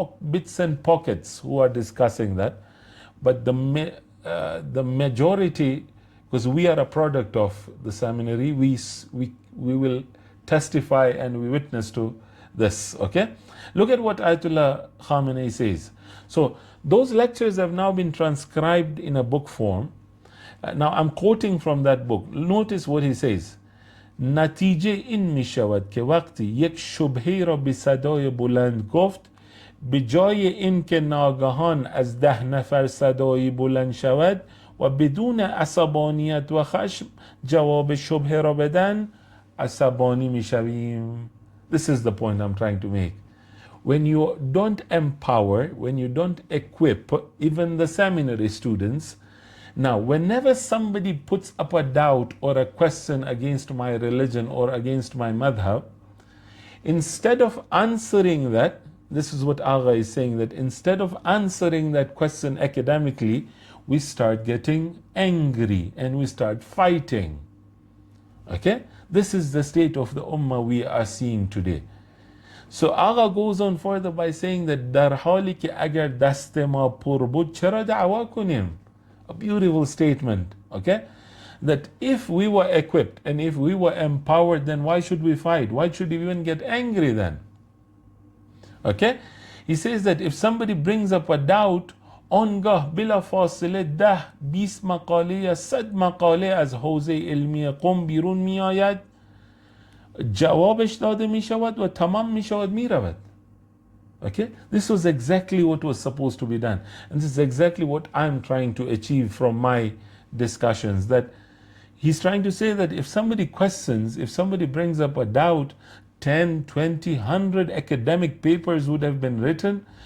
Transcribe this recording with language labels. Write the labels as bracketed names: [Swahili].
[English] bits and pockets who are discussing that, but the majority, because we are a product of the seminary, we will testify and we witness to this. Okay, look at what Ayatollah Khamenei says. So those lectures have now been transcribed in a book form. Now I'm quoting from that book. Notice what he says. [Persian] نتیجه این می شود که وقتی یک شبهه را به صدای بلند گفت به جای این که ناگهان از 10 نفر صدای بلند شود و بدون عصبانیت و خشم جواب شبهه را بدن عصبانی می شویم. [English] This is the point I'm trying to make. When you don't empower, when you don't equip even the seminary students. Now, whenever somebody puts up a doubt or a question against my religion or against my madhab, instead of answering that, this is what Agha is saying, that instead of answering that question academically, we start getting angry and we start fighting. Okay? This is the state of the ummah we are seeing today. So Agha goes on further by saying that [Persian] در حالی که اگر دست ما پر بود چرا دعوا کنیم? [English] A beautiful statement, okay? That if we were equipped and if we were empowered, then why should we fight? Why should we even get angry then? Okay? He says that if somebody brings up a doubt, [Persian] آنگاه بلا فاصله 10-20 مقاله یا 100 مقاله از حوزه علمی قم بیرون می آید، جوابش داده می شود و تمام می شود می رود. [English] Okay, this was exactly what was supposed to be done, and this is exactly what I'm trying to achieve from my discussions. That he's trying to say that if somebody questions, if somebody brings up a doubt, 10, 20, 100 academic papers would have been written.